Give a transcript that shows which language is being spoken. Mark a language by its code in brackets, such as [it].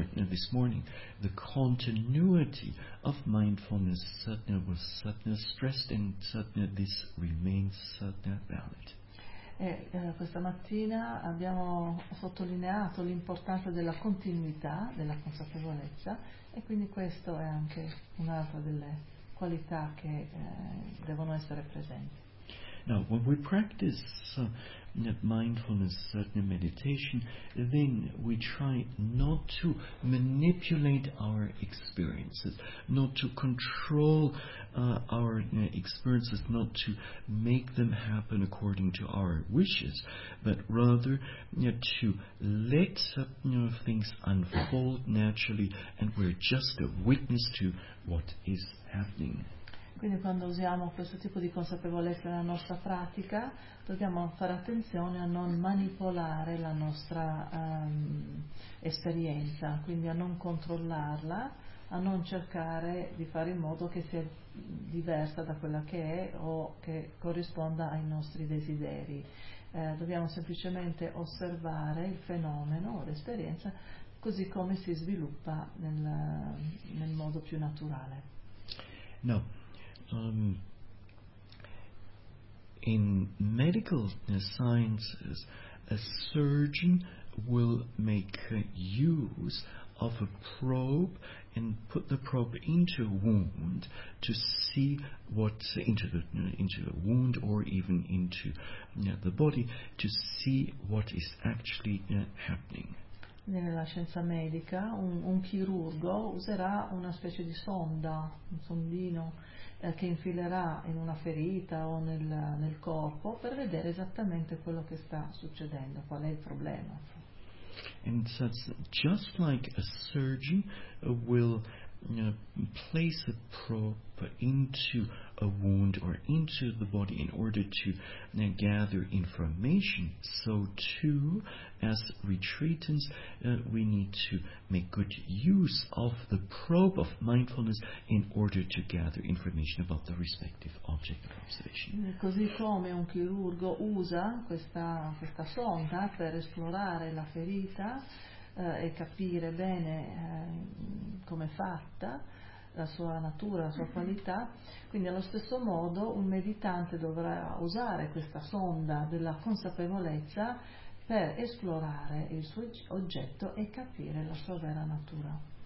[en] This morning, the continuity of mindfulness sadhana was sadhana stressed, and sadhana this remains sadhana valid. [it] Questa mattina abbiamo sottolineato l'importanza della continuità della consapevolezza, e quindi questo è anche un'altra delle qualità che devono essere presenti. [en] Now, when we practice mindfulness meditation, then we try not to manipulate our experiences, not to control our experiences, not to make them happen according to our wishes, but rather to let things unfold naturally, and we're just a witness to what is happening. [it] Quindi quando usiamo questo tipo di consapevolezza nella nostra pratica, dobbiamo fare attenzione a non manipolare la nostra esperienza, quindi a non controllarla, a non cercare di fare in modo che sia diversa da quella che è o che corrisponda ai nostri desideri. Dobbiamo semplicemente osservare il fenomeno o l'esperienza così come si sviluppa nel modo più naturale. No. [en] In medical sciences, a surgeon will make use of a probe and put the probe into a wound to see what's into the wound or even into the body to see what is actually happening. [it] Nella scienza medica, un chirurgo userà una specie di sonda, un sondino che infilerà in una ferita o nel corpo per vedere esattamente quello che sta succedendo, qual è il problema. [en] And so just like a surgeon will place a probe into a wound or into the body in order to gather information, so too, as retreatants, we need to make good use of the probe of mindfulness in order to gather information about the respective object of observation. [it] Così come un chirurgo usa questa sonda per esplorare la ferita e capire bene come è fatta, la sua natura, la sua qualità, quindi allo stesso modo un meditante dovrà usare questa sonda della consapevolezza per esplorare il suo oggetto e capire la sua vera natura.